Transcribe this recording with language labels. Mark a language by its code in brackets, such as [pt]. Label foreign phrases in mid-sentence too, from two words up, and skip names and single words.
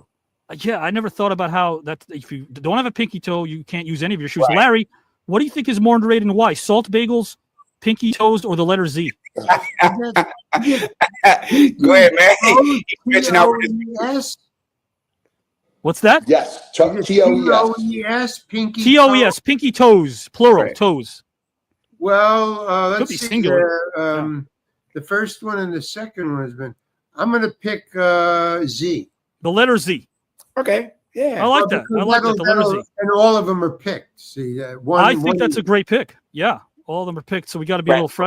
[en] Yeah, I never thought about how that if you don't have a pinky toe, you can't use any of your shoes. Right. Larry, what do you think is more underrated and why? Salt bagels, pinky toes, or the letter Z? Go ahead, man. He's stretching out with his Yes. What's that? Yes, T-O-E-S. T-O-E-S, pinky T-O-E-S, pinky toes, plural, Right. toes. Well, Could let's be see. singular. The first one and the second one has been. I'm going to pick Z. The letter Z. Okay. Yeah. I like that. I like that. The letter Z. And all of them are picked. See, I think that's a great pick. Yeah, all of them are picked. So we got to be a little fresh